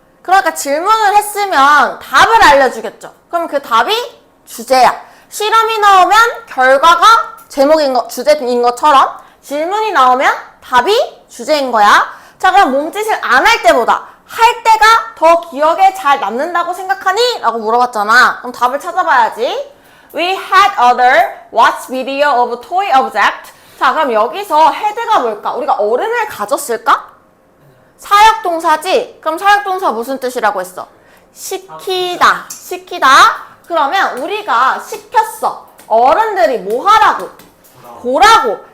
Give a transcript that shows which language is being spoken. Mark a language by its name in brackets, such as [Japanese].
[Korean] 그러니까 질문을 했으면 답을 알려주겠죠. 그럼 그 답이 주제야. 실험이 나오면 결과가 주제인 것처럼 질문이 나오면 답이 주제인 거야. 자, 그럼 몸짓을 안 할 때보다 할 때가 더 기억에 잘 남는다고 생각하니? 라고 물어봤잖아. 그럼 답을 찾아봐야지. [English] We had other watch video of toy object. [Korean] 자, 그럼 여기서 had가 뭘까? 우리가 어른을 가졌을까? 사역동사지? 그럼 사역동사 무슨 뜻이라고 했어? 시키다. 시키다. 그러면 우리가 시켰어. 어른들이 뭐 하라고? 보라고.